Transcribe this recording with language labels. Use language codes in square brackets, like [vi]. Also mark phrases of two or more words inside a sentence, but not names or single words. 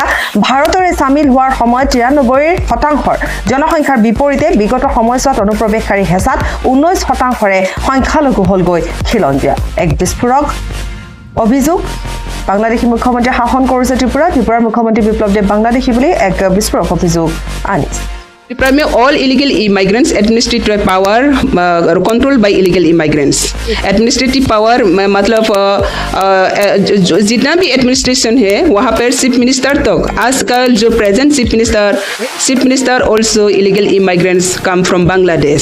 [as] ভাৰতৰে চামিল হোৱাৰ সময়ত 93% জনসংখ্যাৰ বিপৰীতে বিগত সময়ছোৱাত অনুপ্ৰৱেশকাৰী হেঁচাত 19%ৰে সংখ্যালঘু হ'লগৈ খিলঞ্জীয়া। এক বিস্ফোৰক অভিযোগ। বাংলাদেশী মুখ্যমন্ত্ৰীয়ে শাসন কৰিছে ত্ৰিপুৰাৰ মুখ্যমন্ত্ৰী বিপ্লৱ দেৱ বাংলাদেশী বুলি এক বিস্ফোৰক অভিযোগ আনিছে। [en] त्रिपुरा में all illegal immigrants administrative power control by illegal immigrants. administrative power [hi] मतलब जितना भी एडमिनिस्ट्रेशन है वहाँ पर [en] chief minister [hi] तक, आजकल जो [en] present chief minister also illegal immigrants come from Bangladesh.